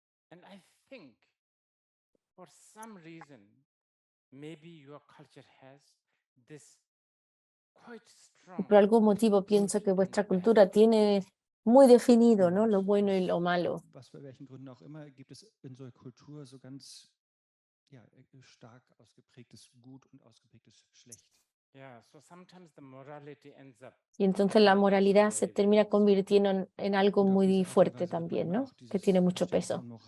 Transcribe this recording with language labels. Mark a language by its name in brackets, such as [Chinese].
[English] And I think for some reason maybe your culture has this quite strong. [Spanish] Por algún motivo pienso que vuestra cultura tiene muy definido, ¿no?, lo bueno y lo malo. [German] Was für welchen Gründen auch immer gibt es in so einer Kultur so ganz stark ausgeprägtes Gut und ausgeprägtes Schlecht. [English] Yeah, so sometimes the morality ends up. [Spanish] Y entonces la moralidad se termina convirtiendo en algo muy fuerte también, ¿no?, que tiene mucho peso.